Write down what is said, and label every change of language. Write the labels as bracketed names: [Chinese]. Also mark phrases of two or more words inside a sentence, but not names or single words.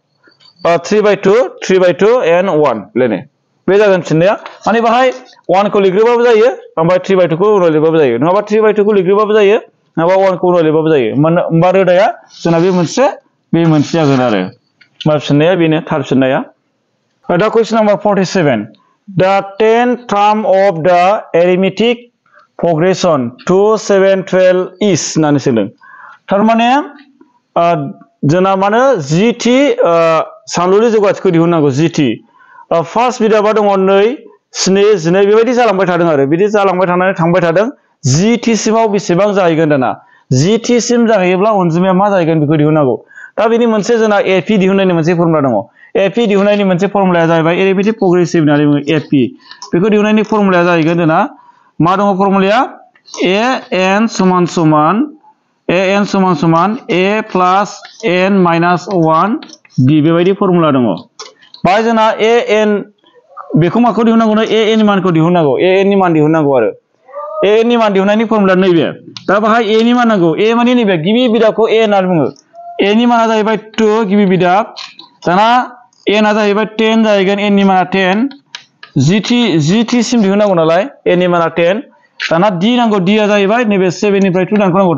[Bodo] 3/2 and 1 लेने बे जागोन फिननाया माने बाहाय 1 खौ लिरग्रोबाबो जायो ओमफ्राय 3/2 खौ उनाव लिरबाबो जायो नङाबा 3/2 खौ लिरग्रोबाबो जायो नङाबा 1 खौ उनाव लिरबाबो जायो होनबा रोदाया जोंना बे मोनसे जागोन आरो होनबा फिननाया बेनो थार फिननाया दा [English] question number [Bodo] 47 [English] the 10th term of the arithmetic progression [Bodo] 2 7 12 is होननानै सोंदों थारमाने जोंना माने जिथि सानलुनि जौगाथिखौ दिहुननांगौ जिथि फार्स्ट बिदाबा दङ 2 7 12 बेबायदि जालांबाय थादों आरो बिदि जालांबाय थानानै थांबाय थादों जिथि सिमाव बेसेबां जाहैगोन दाना जिथि सिम जाहैयोब्ला अनजिमाया मा जाहैगोन बेखौ दिहुननांगौ दा बेनि मोनसे जोंना एपि दिहुननायनि मोनसे फर्मुला दङ एपि दिहुननायनि मोनसे फर्मुलाया जाहैबाय [English] arithmetic progressive [Bodo] होननानै बुङो एपि बेखौ दिहुननायनि फर्मुलाया जाहैगोन जोंना मा दङ फर्मुलाया an समान समान [English] a plus n minus 1 b [Bodo] बेबायदि फर्मुला दङ बाय जोंना an बेखौ माखौ दिहुननांगौ an नि मानखौ दिहुननांगौ an नि मान दिहुननांगौ आरो an नि मान दिहुननायनि फर्मुला नैबे दा बाहाय a नि मान नांगौ a माने नैबे गिबि बिदाखौ a होननानै बुङो a नि माना जाहैबाय 2 गिबि बिदा दाना n आ जाहैबाय 10 जाहैगोन n नि माना 10 जिथि सिम दिहुननांगौ नालाय n नि माना 10 दाना d नांगौ d आ जाहैबाय नैबे 7 निफ्राय 2 दानख'नांगौ